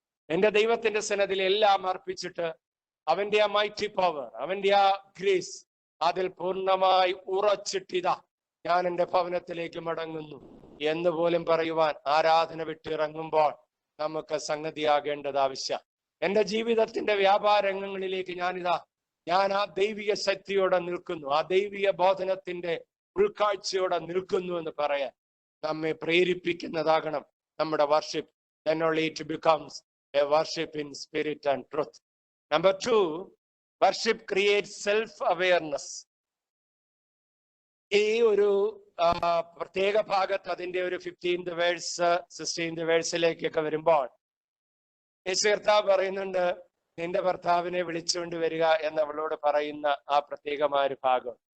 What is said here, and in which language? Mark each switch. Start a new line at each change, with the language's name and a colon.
Malayalam: എന്റെ ദൈവത്തിന്റെ സന്നദ്ധിയിൽ എല്ലാം അർപ്പിച്ചിട്ട് അവന്റെ ആ മൈറ്റി പവർ, അവന്റെ ആ ഗ്രേസ് അതിൽ പൂർണ്ണമായി ഉറച്ചിട്ടിതാ ഞാൻ എൻ്റെ ഭവനത്തിലേക്ക് മടങ്ങുന്നു എന്ന് പോലും പറയുവാൻ ആരാധന വിട്ടിറങ്ങുമ്പോൾ നമുക്ക് സംഗതിയാകേണ്ടത് ആവശ്യം. എൻ്റെ ജീവിതത്തിന്റെ വ്യാപാരങ്ങളിലേക്ക് ഞാൻ ആ ദൈവിക ശക്തിയോടെ നിൽക്കുന്നു, ആ ദൈവിക ബോധനത്തിന്റെ ഉൾക്കാഴ്ചയോടെ നിൽക്കുന്നു എന്ന് പറയാൻ നമ്മെ പ്രേരിപ്പിക്കുന്നതാകണം നമ്മുടെ worship.
English: Then only it becomes a worship in spirit and truth. Number 2, worship creates self-awareness.
Malayalam: ഈ ഒരു പ്രത്യേക ഭാഗത്ത് അതിന്റെ ഒരു 15th വേഴ്സ് 16th വേഴ്സിലേക്കൊക്കെ വരുമ്പോൾ യേശു കർത്താവ് പറയുന്നുണ്ട്, നിന്റെ ഭർത്താവിനെ വിളിച്ചുകൊണ്ട് വരിക എന്ന് അവളോട് പറയുന്ന ആ പ്രത്യേകമായ ഒരു ഭാഗം.